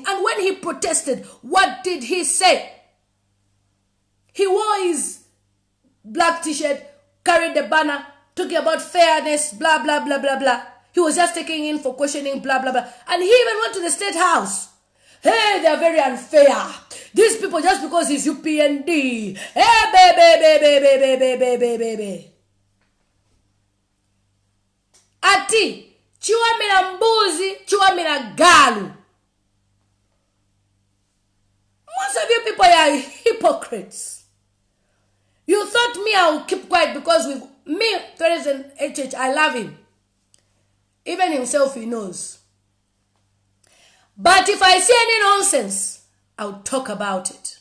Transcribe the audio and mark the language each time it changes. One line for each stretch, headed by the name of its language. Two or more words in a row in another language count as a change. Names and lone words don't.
English: And when he protested, what did he say? He wore his black t-shirt, carried the banner, talking about fairness, blah, blah, blah, blah, blah. He was just taking in for questioning, blah, blah, blah. And he even went to the State House. Hey, they're very unfair. These people, just because he's UPND. Hey, baby.
Nyanja: Ati, chiwamira mbuzi, chiwamira galu.
English: Most of you people are hypocrites. You thought me I will keep quiet because with me, President HH, I love him. Even himself, he knows. But if I see any nonsense, I'll talk about it.